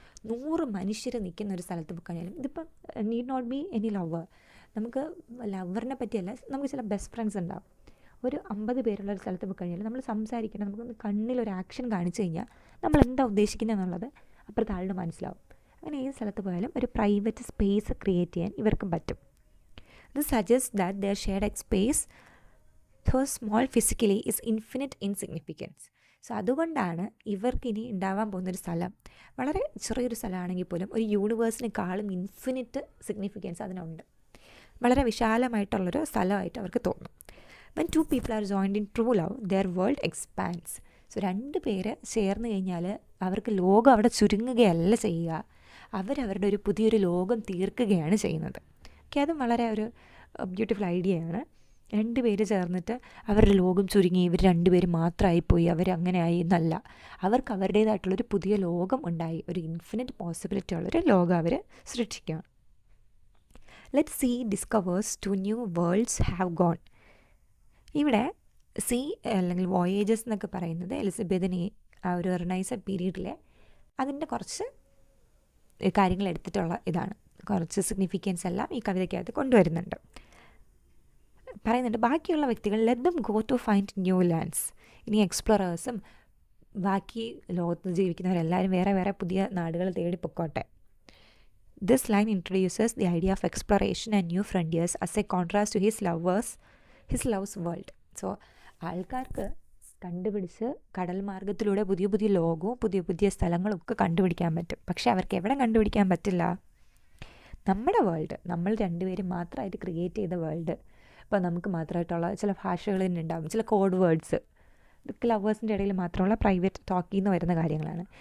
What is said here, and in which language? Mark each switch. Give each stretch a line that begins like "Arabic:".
Malayalam: 100 മനുഷ്യർ നിൽക്കുന്ന ഒരു സ്ഥലത്ത് പോയിക്കഴിഞ്ഞാലും, ഇതിപ്പം
English: need not be any lover,
Malayalam: നമുക്ക് ലവറിനെ പറ്റിയല്ല, നമുക്ക് ചില ബെസ്റ്റ് ഫ്രണ്ട്സ് ഉണ്ടാവും. ഒരു 50 പേരുള്ള ഒരു സ്ഥലത്ത് പോയിക്കഴിഞ്ഞാൽ നമ്മൾ സംസാരിക്കണം, നമുക്കൊന്ന് കണ്ണിലൊരു ആക്ഷൻ കാണിച്ചു കഴിഞ്ഞാൽ നമ്മൾ എന്താ ഉദ്ദേശിക്കുന്നത് എന്നുള്ളത് അപ്പുറത്തെ ആളുടെ മനസ്സിലാവും. അങ്ങനെ ഏത് സ്ഥലത്ത് പോയാലും ഒരു പ്രൈവറ്റ് സ്പേസ് ക്രിയേറ്റ് ചെയ്യാൻ ഇവർക്കും പറ്റും.
English: This suggest that their shared space though small physically is infinite in significance.
Malayalam: So അതുകൊണ്ടാണ് ഇവർക്കിനി ഉണ്ടാവാൻ പോകുന്നൊരു സ്ഥലം വളരെ ചെറിയൊരു സ്ഥലമാണെങ്കിൽ പോലും ഒരു യൂണിവേഴ്സിനെക്കാളും ഇൻഫിനിറ്റ് സിഗ്നിഫിക്കൻസ് അതിനുണ്ട്. വളരെ വിശാലമായിട്ടുള്ളൊരു സ്ഥലമായിട്ട് അവർക്ക് തോന്നും.
English: when two people are joined in true love their world expands.
Malayalam: So 2 പേര് ചേർന്ന് കഴിഞ്ഞാൽ അവർക്ക് ലോകം അവിടെ ചുരുങ്ങുകയല്ല ചെയ്യുക, അവരവരുടെ ഒരു പുതിയൊരു ലോകം തീർക്കുകയാണ് ചെയ്യുന്നത്. ഓക്കെ, അതും വളരെ ഒരു ബ്യൂട്ടിഫുൾ ഐഡിയയാണ്. 2 പേര് ചേർന്നിട്ട് അവരുടെ ലോകം ചുരുങ്ങി ഇവർ 2 പേര് മാത്രമായിപ്പോയി, അവരങ്ങനെ ആയി എന്നല്ല, അവർക്ക് അവരുടേതായിട്ടുള്ളൊരു പുതിയ ലോകം ഉണ്ടായി, ഒരു ഇൻഫിനിറ്റ് പോസിബിലിറ്റി ഉള്ളൊരു ലോകം അവർ സൃഷ്ടിക്കുകയാണ്.
English: Let see discovers 2 new worlds have gone.
Malayalam: ഇവിടെ സീ അല്ലെങ്കിൽ വോയേജസ് എന്നൊക്കെ പറയുന്നത് എലിസബത്തിനെ ആ ഒരു എർണൈസർ പീരീഡിലെ അതിൻ്റെ കുറച്ച് കാര്യങ്ങൾ എടുത്തിട്ടുള്ള ഇതാണ്. കുറച്ച് സിഗ്നിഫിക്കൻസ് എല്ലാം ഈ കവിതയ്ക്കകത്ത് കൊണ്ടുവരുന്നുണ്ട്. പറയുന്നുണ്ട്, ബാക്കിയുള്ള വ്യക്തികൾ
English: Let them go to find new lands.
Malayalam: ഇനി എക്സ്പ്ലോറേഴ്സും ബാക്കി ലോകത്ത് ജീവിക്കുന്നവരെല്ലാവരും വേറെ വേറെ പുതിയ നാടുകൾ തേടി പൊക്കോട്ടെ.
English: This line introduces the idea of exploration and new frontiers as a contrast to his love's world.
Malayalam: So, ആൾക്കാർക്ക് കണ്ടുപിടിച്ച് കടൽ മാർഗത്തിലൂടെ പുതിയ പുതിയ ലോകവും പുതിയ പുതിയ സ്ഥലങ്ങളൊക്കെ കണ്ടുപിടിക്കാൻ പറ്റും. പക്ഷെ അവർക്ക് എവിടെ കണ്ടുപിടിക്കാൻ പറ്റില്ല? നമ്മുടെ വേൾഡ്, നമ്മൾ രണ്ടുപേരും മാത്രമായിട്ട് ക്രിയേറ്റ് ചെയ്ത വേൾഡ്. ഇപ്പോൾ നമുക്ക് മാത്രമായിട്ടുള്ള ചില ഭാഷകൾ തന്നെ ഉണ്ടാകും, ചില കോഡ് വേർഡ്സ്, ഇതൊക്കെ ലവേഴ്സിൻ്റെ ഇടയിൽ മാത്രമുള്ള പ്രൈവറ്റ് ടോക്കിൽ നിന്ന് വരുന്ന കാര്യങ്ങളാണ്.